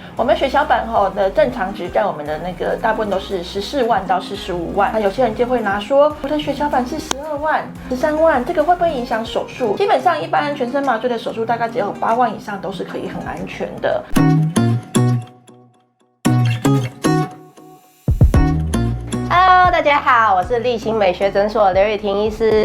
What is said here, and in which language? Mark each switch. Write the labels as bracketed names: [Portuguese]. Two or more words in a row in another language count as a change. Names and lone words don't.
[Chinese] 我們血小板的正常值在我們的那個大部分都是14萬到45萬，那有些人就會拿說我的血小板是12 萬、13 萬，這個會不會影響手術？基本上一般全身麻醉的手術大概只有8萬以上都是可以很安全的。 Hello， 大家好，我是立新美學診所劉雨婷醫師。